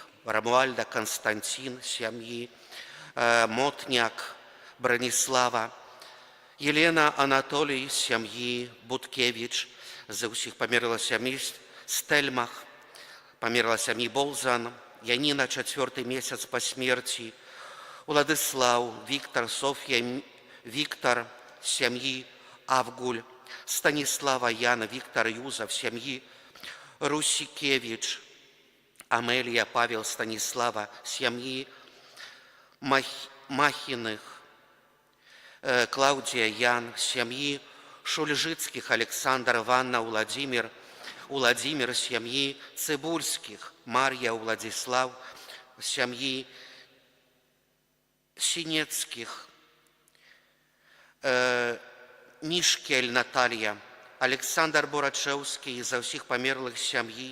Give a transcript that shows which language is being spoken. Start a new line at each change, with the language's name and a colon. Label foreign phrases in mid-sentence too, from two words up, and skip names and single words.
Belarusian: Рамуальда, Константин, сям'і Мотняк, Бранислава, Елена, Анатолій, сям'ї Буткевич, за усіх памерла сям'і Стельмах, памерла сям'і Болзан, Яніна,
Russian: 4-й месяц по смерти, Владислав, Виктор, Софья, Виктор,
Belarusian: сям'ї Авгуль, Станислава, Яна, Виктор, Юзов, сям'ї Русикевич, Амелия, Павел, Станислава, сям'ї Махиных, Клаудия, Ян, сям'ї Шульжицких, Александр, Ванна, Владимир, сям'ї Цибульских, Марья, Владислав, сям'ї Синецких, Мишкель, Наталья, Александр Бурачэўскі, за всіх памерлых сям'ї,